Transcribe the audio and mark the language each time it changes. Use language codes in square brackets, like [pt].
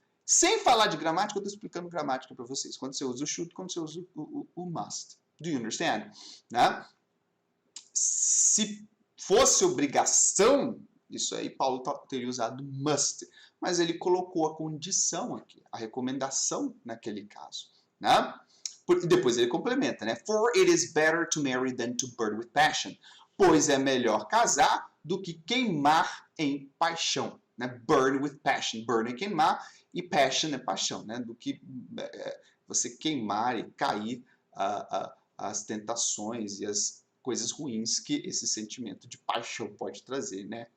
[pt] Sem falar de gramática, eu estou explicando gramática para vocês. Quando você usa o should, quando você usa o must. [en] Do you understand? [pt] Né? Se fosse obrigação, isso aí Paulo teria usado must. Mas ele colocou a condição aqui, a recomendação naquele caso. Né? Depois ele complementa, né? [en] For it is better to marry than to burn with passion. [pt] Pois é melhor casar do que queimar em paixão. Né? [en] Burn with passion. [pt] Burn é queimar e passion é paixão. Né? Do que você queimar e cair as tentações e as coisas ruins que esse sentimento de paixão pode trazer, né?